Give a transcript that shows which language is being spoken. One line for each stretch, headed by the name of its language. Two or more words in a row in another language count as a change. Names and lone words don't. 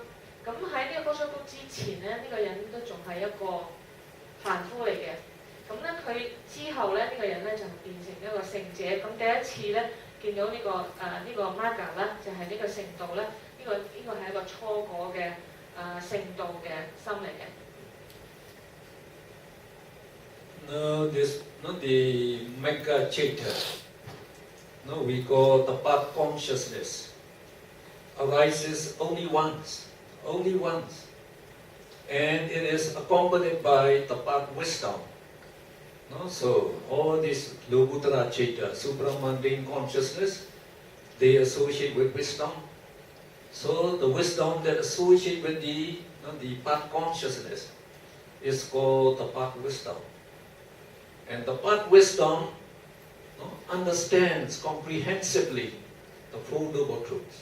Cantonese: 咁喺呢個高速之前咧，呢、個人都仲係一個凡夫嚟嘅。咁咧佢之後咧，呢、個人咧就變成一個聖者。咁第一次咧見到呢個 Marga 咧，就係呢個聖道咧，呢個係一個初果嘅聖道嘅心嚟嘅。
English: No, not the
Pali: mega chaita.
English: No, we call the path consciousness. Arises only once, and it is accompanied by the path wisdom. No, so all this
Pali: Lokuttara chaita,
English: supramundane consciousness, they associate with wisdom. So the wisdom that associates with the path consciousness is called the path wisdom. And the path wisdom understands comprehensively the Four Noble Truths.